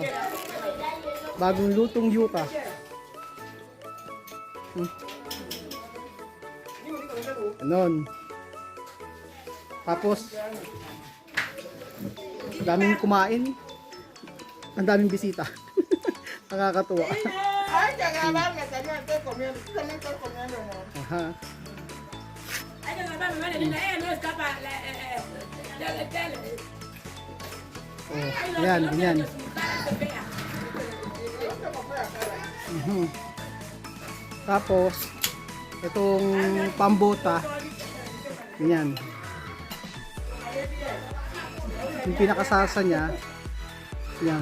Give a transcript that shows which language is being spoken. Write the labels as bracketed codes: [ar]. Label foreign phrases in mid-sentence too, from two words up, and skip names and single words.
[tl] Bagong lutong yuka. Ganon. Tapos, daming kumain. Ang daming bisita. Nakakatuwa. Ay, [es] que agarrarme, también estoy comiendo. Tú también estás comiendo, amor. Aha. Hay que agarrarme, vale, linda. Ella no escapa. Dale. [tl] Oh, ayan, ganyan. Mhm. Tapos, itong pambota, ganyan. Yung pinakasasa niya, yan.